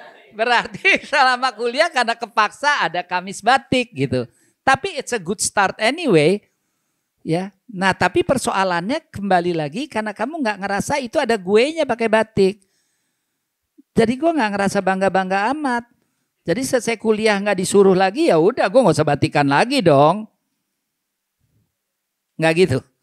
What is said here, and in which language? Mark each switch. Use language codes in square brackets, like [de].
[id] Berarti selama kuliah karena kepaksa ada kamis batik gitu. Tapi [en] it's a good start anyway. [id] Ya. Nah, tapi persoalannya kembali lagi karena kamu nggak ngerasa itu ada guenya pakai batik. Jadi gue nggak ngerasa bangga-bangga amat. Jadi selesai kuliah nggak disuruh lagi, ya udah gue nggak usah batikan lagi dong. Nggak gitu.